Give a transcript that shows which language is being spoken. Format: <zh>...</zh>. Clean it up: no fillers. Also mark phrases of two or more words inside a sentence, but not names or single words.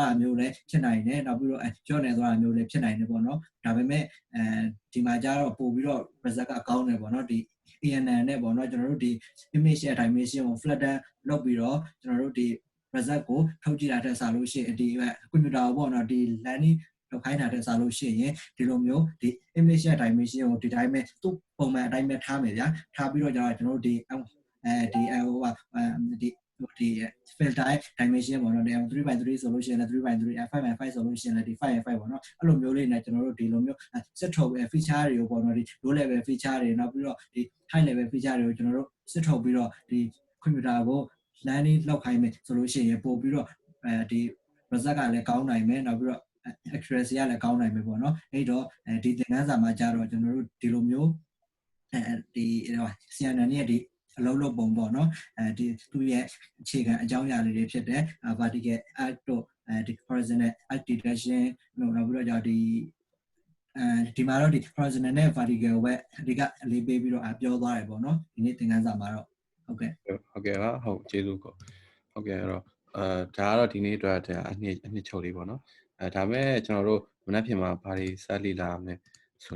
<my>တာမျိုးလည်းဖြစ်နိုင်တယ်နောက်ပြီးတော့ကျော့နေသွားတာမျိုးလည်းဖြစ်နိုင်တယ်ပေါ့နော်ဒါပေမဲ့ဒီမှာကျတော့ပို့ပြီးတော့ result ကကောင်းတယ်ပေါ့နော်ဒီ ANN နဲ့ပေါ့နော်ကျွန်တော်တို့ဒီ image ရဲ့ dimension ကို flatten လုပ်ပြီးတော့ကျွန်တော်တို့ဒီ result ကိုထုတ်ကြည့်တာတက်စားလို့ရှိရင်ဒီ computer ပေါ့နော်ဒီ learning လောက်ခိုင်းတာတက်စားလို့ရှိရင်ဒီလိုမျိုးဒီ image ရဲ့ dimension ကိုဒီတိုင်းပဲသူ့ပုံမှန်အတိုင်းပဲထားမယ်ဗျာထားပြီးတော့ကျွန်တော်တို့ဒီဒီ ဒီ</my> <en>filter dimension</en> <my>ပေါ့နော်ဒီ 3x3 ဆိုလို့ရှိရင်လည်း 3x3 5x5 ဆိုလို့ရှိရင်လည်းဒီ 5x5 ပေါ့နော်အဲ့လိုမျိုးလေးနဲ့ကျွန်တော်တို့ဒီလိုမျိုးစစ်ထုတ် feature တွေကိုပေါ့နော်ဒီ</my> <en>low level feature</en> <my>တွေနောက်ပြီးတော့ဒီ</my> <en>high level feature</en> <my>တွေကိုကျွန်တော်တို့စစ်ထုတ်ပြီးတော့ဒီ computer ကို landing လောက်ခိုင်းမယ်ဆိုလို့ရှိရင်ပို့ပြီးတော့ဒီ result ကလည်းကောင်းနိုင်မယ်နောက်ပြီးတော့ accuracy ကလည်းကောင်းနိုင်မယ်ပေါ့နော်အဲ့တော့ဒီသင်ခန်းစာမှာကြတော့ကျွန်တော်တို့ဒီလိုမျိုးဒီ CNN ရဲ့ဒီအလုံးလုံးပုံပေါ့နော်ဒီသူရဲ့အခြေခံအကြောင်းအရာလေးတွေဖြစ်တဲ့</my> <en>vertical arc</en> <my>တို့ဒီ</my> <en>horizontal arc detection</en> <my>တို့နောက်ပြီးတော့ဒီမှာတော့ဒီ horizontal နဲ့ vertical ပဲအဓိကအလေးပေးပြီးတော့ပြောသွားတယ်ပေါ့နော်ဒီနေ့သင်ခန်းစာမှာတော့ဟုတ်ကဲ့ ပါဟုတ်ကျေးဇူးကိုဟုတ်ကဲ့အဲ့တော့ဒါကတော့ဒီနေ့အတွက်အနှစ်ချုပ်လေးပေါ့နော်ဒါမဲ့ကျွန်တော်တို့မနက်ဖြန်မှာဘာတွေစလေ့လာမလဲဆို</my>